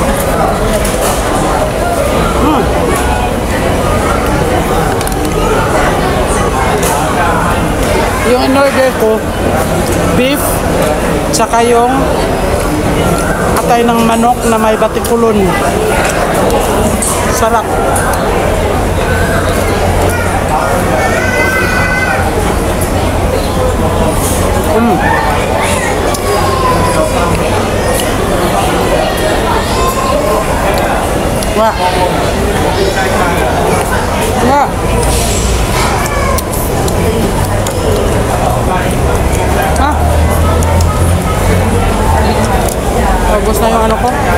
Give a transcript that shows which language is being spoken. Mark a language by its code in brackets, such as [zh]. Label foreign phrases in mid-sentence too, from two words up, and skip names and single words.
[tl] Yung in-order ko, beef, tsaka yung atay ng manok na may batikulon. Sarap. Wah. Wah. Hah? Bagus na yung ano ko.